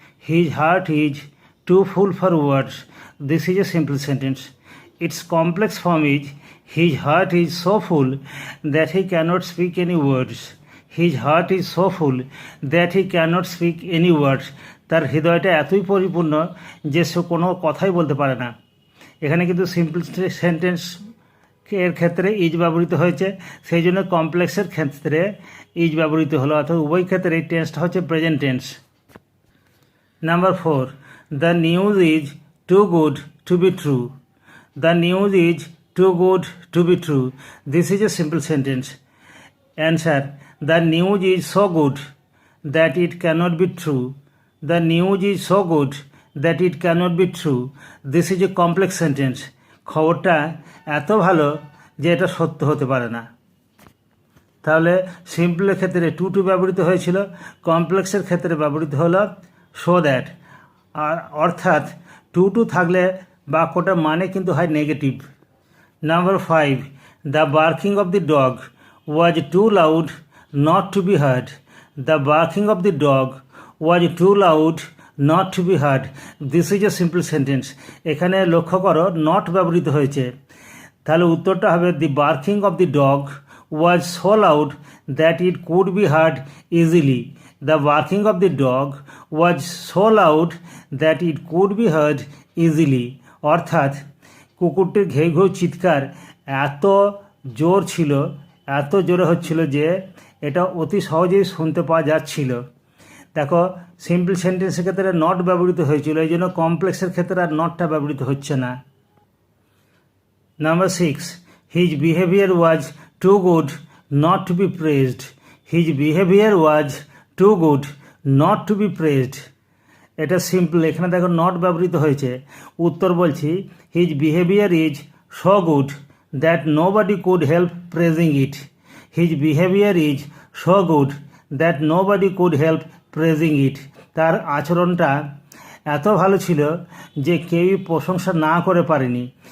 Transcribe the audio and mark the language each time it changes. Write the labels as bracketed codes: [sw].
[en] His heart is too full for words. This is a simple sentence. Its complex form is his heart is so full that he cannot speak any words. His heart is so full that he cannot speak any words. [bn] তার হৃদয়টা এতই পরিপূর্ণ যে সে কোনো কথাই বলতে পারে না। এখানে কিন্তু সিম্পল সেন্টেন্স এর ক্ষেত্রে ইজ ব্যবহৃত হয়েছে, সেই জন্য কমপ্লেক্সের ক্ষেত্রে ইজ ব্যবহৃত হলো, অর্থাৎ উভয় ক্ষেত্রে এই টেন্সটা হচ্ছে present tense. [en] Number 4. The news is too good to be true. The news is too good to be true. This is a simple sentence. Answer: the news is so good that it cannot be true. The news is so good that it cannot be true. This is a complex sentence. [bn] খবরটা এত ভালো যে এটা সত্য হতে পারে না। তাহলে সিম্পলের ক্ষেত্রে টু ব্যবহৃত হয়েছিল, কমপ্লেক্সের ক্ষেত্রে ব্যবহৃত হলো সো দ্যাট। আর অর্থাৎ টু থাকলে বাক্যটার মানে কিন্তু হয় negative. [en] Number 5. The barking of the dog was too loud not to be heard. The barking of the dog was too loud not to be heard. This is a simple sentence. [bn] এখানে লক্ষ্য করো not ব্যবহৃত হয়েছে, তাহলে উত্তরটা হবে [en] The barking of the dog was so loud that it could be heard easily. The barking of the dog was so loud that it could be heard easily. [bn] অর্থাৎ কুকুরটির ঘেউ ঘেউ চিৎকার এত জোর ছিল, এত জোরে হচ্ছিল যে এটা অতি সহজেই শুনতে পাওয়া যাচ্ছিল। দেখো সিম্পল সেন্টেন্সের ক্ষেত্রে নট ব্যবহৃত হয়েছিল, এই জন্য কমপ্লেক্সের ক্ষেত্রে আর নটটা ব্যবহৃত হচ্ছে না। [en] Number 6. His behavior was too good not to be praised. His behavior was too good not to be praised. [bn] এটা সিম্পল, এখানে দেখো নট ব্যবহৃত হয়েছে। উত্তর বলছি, [en] His behaviour is so good that nobody could help praising it. His behaviour is so good that nobody could help praising it. [bn] তার আচরণটা এত ভালো ছিল যে কেউই প্রশংসা না করে পারেনি।